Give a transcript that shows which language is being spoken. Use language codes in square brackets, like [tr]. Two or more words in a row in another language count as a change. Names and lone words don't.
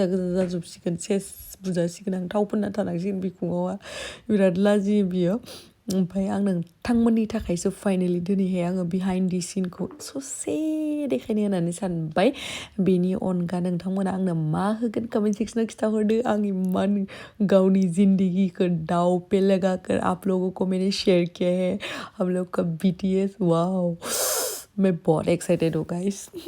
[brx] जाजोबसिगोन सेस बुजासिगोन आं थाव फोनना थानांसिगोन बिखुङावहा बिराद लाजियो बियो ओमफ्राय आं नोंथांमोननि थाखायसो फाइनेलि दिनैहाय आङो [en] behind the [brx] सिनखौ ससे देखायनो होननानै सानबाय बेनि अनगा नोंथांमोना आंनो मा होगोन [en] comment section [brx] खिथाहरदो आं इमान गावनि जिंदगीखौ [hi] दाव पे लगाकर आप लोगों को मैंने शेयर किया है हम लोग का BTS वाओ मैं बहुत एक्साइटेड हूँ गाइस